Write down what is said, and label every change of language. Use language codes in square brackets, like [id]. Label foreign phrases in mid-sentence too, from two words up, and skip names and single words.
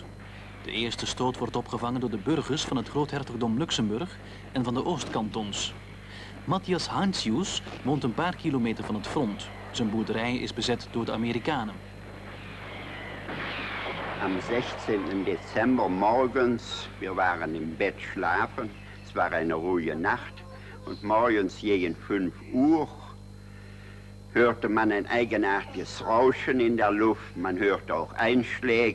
[nl] De eerste stoot wordt opgevangen door de burgers van het groothertogdom Luxemburg en van de Oostkantons. Matthias Heinsius woont een paar kilometer van het front. Zijn boerderij is bezet door de Amerikanen. [de] Am 16. Dezember morgens, wir waren im Bett schlafen, es war eine ruhige Nacht und morgens gegen 5 Uhr hörte man ein eigenartiges Rauschen in der Luft, man hörte auch Einschläge.